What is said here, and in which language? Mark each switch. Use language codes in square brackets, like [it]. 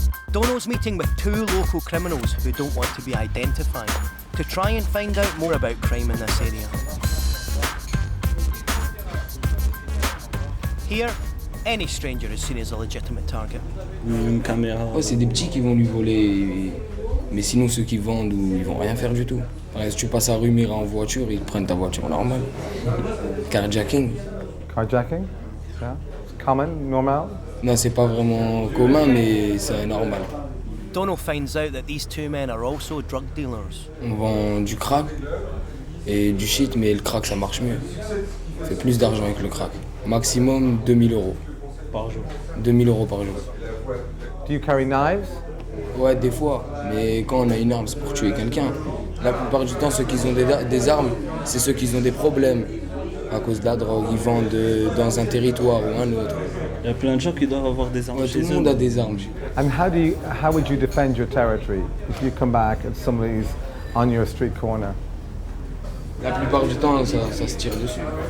[en] Donal's meeting with 2 local criminals who don't want to be identified to try and find out more about crime in this area. Here, any stranger is seen as a legitimate target. [fr] Une caméra. Ouais, c'est des petits qui vont lui voler, mais sinon ceux qui vendent, ils vont rien faire du tout. Par exemple, si tu passes à rue Mira en voiture, ils prennent ta voiture normal. [en] Carjacking. Carjacking? Yeah. It's common, normal? [fr] Non, c'est pas vraiment commun, mais c'est normal. [en] Donal finds out that these 2 men are also drug dealers. [fr] On vend du crack et du shit, mais le crack ça marche mieux. On fait plus d'argent avec le crack. Maximum 2000 € par jour. 2000 € par jour. [en] Do you carry knives? [fr] Ouais, des fois, mais quand on a une arme, c'est pour tuer quelqu'un. La plupart du temps, ceux qui ont des armes, c'est ceux qui ont des problèmes à cause de la drogue. Ils vendent dans un territoire ou un autre. Il y a plein de gens qui doivent avoir des armes chez eux. Tout le monde a des armes. [en] And how would you defend your territory if you come back and somebody's on your street corner? [fr] La plupart du temps, ça se tire dessus.